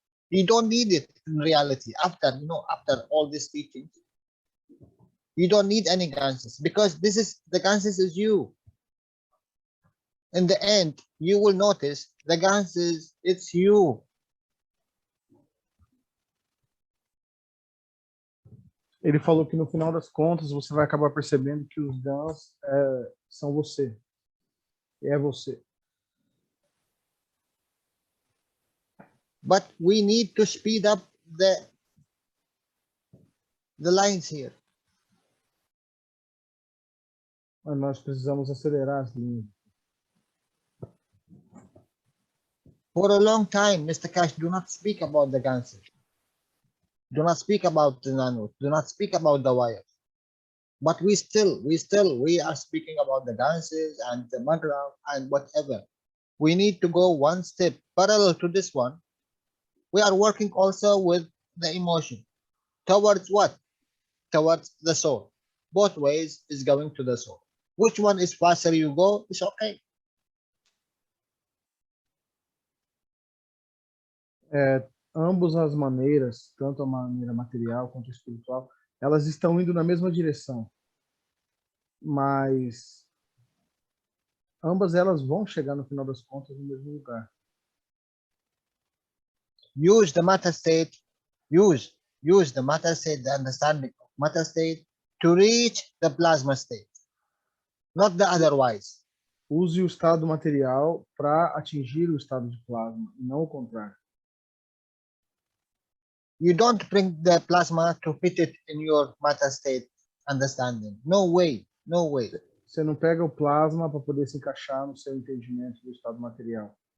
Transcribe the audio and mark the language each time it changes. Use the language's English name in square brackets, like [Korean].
[English] You don't need it in reality. After all these teachings, you don't need any ganses, because the ganses is you. In the end, you will notice the ganses, it's you. [Portuguese] Ele falou que no final das contas você vai acabar percebendo que os GANs são você. É você. [English] But we need to speed up the lines here. [Portuguese] Mas nós precisamos acelerar as linhas. [English] For a long time, Mr. Cash, do not speak about the ganses. Do not speak about the nanos. Do not speak about the wires. But we are speaking about the ganses and the magra and whatever. We need to go one step parallel to this one. We are working also with the emotion. Towards what? Towards the soul. Both ways is going to the soul. Which one is faster you go, it's okay. [Portuguese] Ambas as maneiras, tanto a maneira material quanto a espiritual, elas estão indo na mesma direção. Mas ambas elas vão chegar no final das contas no mesmo lugar. [English] Use the matter state, use the matter state, the understanding of matter state to reach the plasma state, not the otherwise. [Portuguese] Use o estado material para atingir o estado de plasma, e não o contrário. [English] You don't bring the plasma to fit it in your matter state understanding. No way, no way. [Portuguese] Você não pega o plasma para poder se encaixar no seu entendimento do estado material.